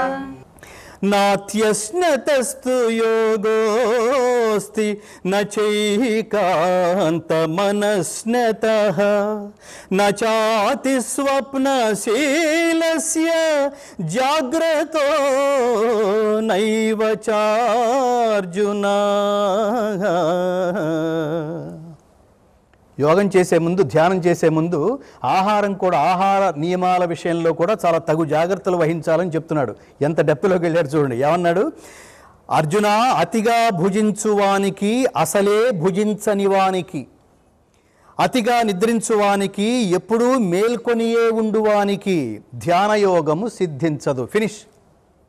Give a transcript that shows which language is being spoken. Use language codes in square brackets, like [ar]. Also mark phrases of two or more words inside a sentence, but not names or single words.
[sa] नात्यश्नतस्तु योगोऽस्ति न चैकान्तमनस्नतः न चातिस्वप्नशीलस्य जाग्रतो नैव चार्जुन [te] యోగం చేసే ముందు ధ్యానం చేసే ముందు ఆహారం కూడా ఆహార నియమాల విషయంలో కూడా చాలా తగు జాగ్రత్తలు వహించాలని చెప్తున్నాడు. ఎంత డెప్త్లోకి వెళ్ళాడు చూడండి. ఏమన్నాడు? అర్జున, అతిగా భుజించువానికి అసలే భుజించనివానికి, అతిగా నిద్రించువానికి ఎప్పుడూ మేల్కొనియే ఉండువానికి ధ్యానయోగము సిద్ధించదు.